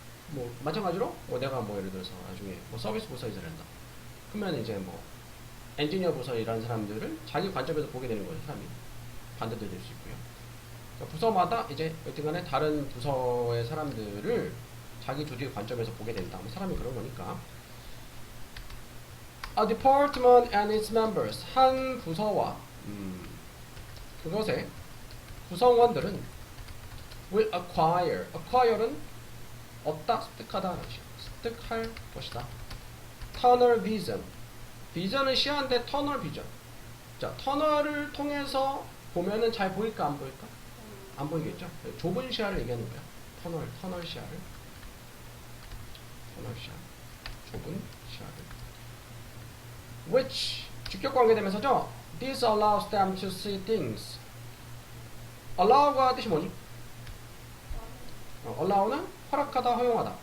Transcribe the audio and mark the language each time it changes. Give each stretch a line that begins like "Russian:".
Korean: 뭐, 마찬가지로, 뭐 내가 뭐 예를 들어서 나중에 뭐 서비스 부서 일을 한다. 그러면 이제 뭐, 엔지니어 부서 일하는 사람들을 자기 관점에서 보게 되는 거예요, 사람이. 반대도 될 수 있고요. 그러니까 부서마다 이제 여튼간에 다른 부서의 사람들을 자기 조직의 관점에서 보게 된다. 뭐 사람이 그런 거니까.
English: A department and its members.
Korean: 한 부서와 그것의 구성원들은
English: will acquire.
Korean: acquire는 얻다, 습득하다 라는 뜻이에요. 습득할 것이다. tunnel vision. 비전은 시야인데 터널 비전. 자, 터널을 통해서 보면은 잘 보일까 안 보일까? 안 보이겠죠? 좁은 시야를 얘기하는 거야. 터널 시야를. 터널 시야. 좁은 시야를. Which 주격 관계되면서죠.
English: This allows them to see things.
Korean: Allow가 뜻이 뭐니? allow는 허락하다, 허용하다.